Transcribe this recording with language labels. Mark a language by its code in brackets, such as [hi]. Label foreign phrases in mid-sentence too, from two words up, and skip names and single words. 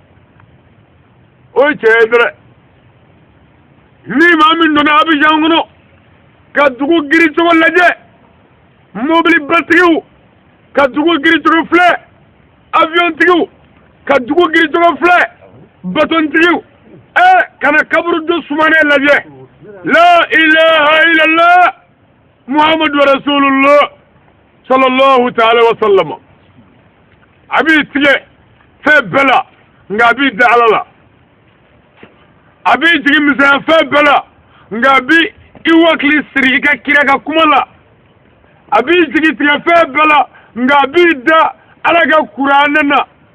[bm] o ye tiɲɛ ye dɛrɛ ni maa min donna Abidjan kɔnɔ ka dugu giricogo lajɛ mobili batigiw ka dugu giricogo filɛ avion tigiw ka dugu giricogo filɛ batontigiw kana kaburu dɔ sumanen lajɛ [ar] لا إله إلا الله محمد رسول الله صلى الله تعالى وسلم [bm] a b'i tigɛ fɛn bɛɛ la nka a b'i da Ala la a b'i jigi misɛnya fɛn bɛɛ la nka a b'i i wakili siri i ka kira ka kuma la a b'i jigi tigɛ fɛn bɛɛ la nka a b'i da Ala ka kuranɛ na